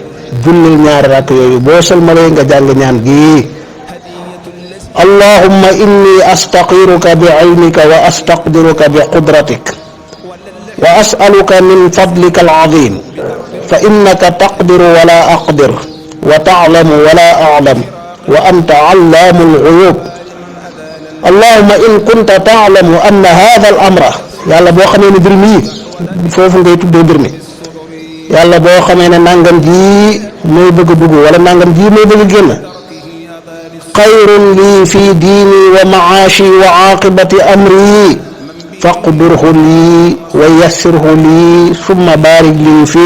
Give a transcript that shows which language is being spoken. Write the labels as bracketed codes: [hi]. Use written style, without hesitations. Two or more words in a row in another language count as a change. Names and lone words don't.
[wo] jullil ñaari rakk yooyu, boo sëlmalee nga jàng ñaan gii: [ar] اللهم إني أستخيرك بعلمك وأستقدرك بقدرتك وأسألك من فضلك العظيم فإنك تقدر ولا أقدر وتعلم ولا أعلم وأنت علام الغيوب. اللهم إن كنت تعلم أن هذا الأمر, [wo] yàlla boo xamee ne mbir mi foofu ngay tuddee mbir mi. yàlla boo xamee ne nangam jii mooy bëgg a dugg wala nangam jii mooy bëgg a génn, [ar] خير لي في ديني ومعاشي وعاقبة أمري فاقدره لي ويسره لي ثم بارك لي فيه.